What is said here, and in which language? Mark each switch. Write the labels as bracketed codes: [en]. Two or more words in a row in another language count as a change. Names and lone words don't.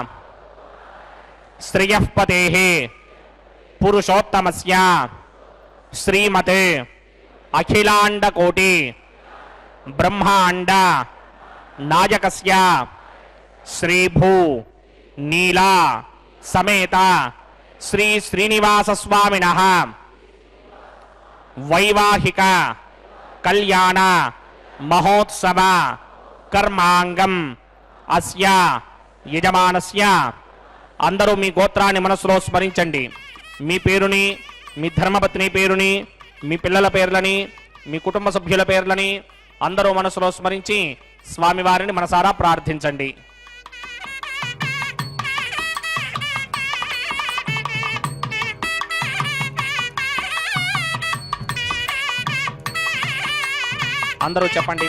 [sa] श्रियः पतेः पुरुषोत्तमस्य श्रीमते अखिलांड कोटि ब्रह्मांड नायकस्य श्रीभू नीला समेत श्री श्रीनिवास स्वामिनः वैवाहिक कल्याण महोत्सव कर्मांगम अस्य यजमानस्य। [te] అందరూ మీ గోత్రాన్ని మనసులో స్మరించండి। మీ పేరుని, మీ ధర్మపత్ని పేరుని, మీ పిల్లల పేర్లని, మీ కుటుంబ సభ్యుల పేర్లని అందరూ మనసులో స్మరించి స్వామివారిని మనసారా ప్రార్థించండి। అందరూ చెప్పండి।